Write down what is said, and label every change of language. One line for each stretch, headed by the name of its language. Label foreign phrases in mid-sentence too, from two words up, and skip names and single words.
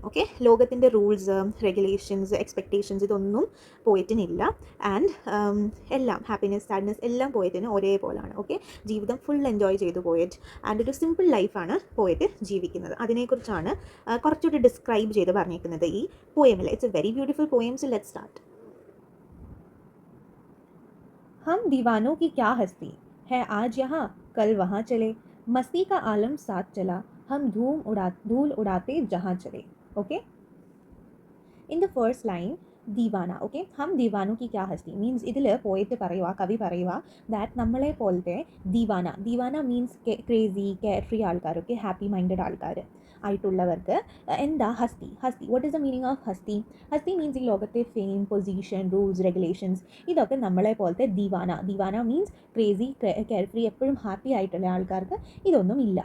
Malayalam: ഓക്കെ, ലോകത്തിൻ്റെ
English: rules, regulations, expectations
Malayalam: ഇതൊന്നും പോയറ്റിനില്ല. ആൻഡ് എല്ലാം
English: happiness, sadness
Malayalam: എല്ലാം പോയറ്റിന് ഒരേപോലാണ്. ഓക്കെ, ജീവിതം
English: full enjoy
Malayalam: ചെയ്തു പോയറ്റ്. ആൻഡ് ഒരു സിമ്പിൾ ലൈഫാണ് പോയറ്റ് ജീവിക്കുന്നത്. അതിനെക്കുറിച്ചാണ് കുറച്ചുകൂടി ഡിസ്ക്രൈബ് ചെയ്ത് പറഞ്ഞേക്കുന്നത് ഈ പോയമിൽ.
English: It's a very beautiful poem. So let's start.
Hindi: हम दीवानों की क्या हस्ती है, आज यहाँ कल वहाँ चले, मस्ती का आलम साथ चला, हम धूल उड़ाते जहाँ चले.
English: Okay, in the first line ദീവാന.
Malayalam: ഓക്കെ,
Hindi: हम दीवानों की क्या हस्ती
Malayalam: മീൻസ് ഇതിൽ പോയിട്ട് പറയുക, കവി പറയുക ദാറ്റ് നമ്മളെ പോലത്തെ ദീവാന
English: means crazy, care free
Malayalam: ആൾക്കാർ, ഓക്കെ,
English: happy minded
Malayalam: ആൾക്കാർ ആയിട്ടുള്ളവർക്ക് എന്താ ഹസ്തി.
English: What is the meaning of hasti?
Malayalam: ഹസ്തി മീൻസ് ഈ ലോകത്തെ
English: fame, position, rules, regulations
Malayalam: ഇതൊക്കെ നമ്മളെ പോലത്തെ ദീവാന
English: means crazy, care free,
Malayalam: എപ്പോഴും ഹാപ്പി ആയിട്ടുള്ള ആൾക്കാർക്ക് ഇതൊന്നും ഇല്ല.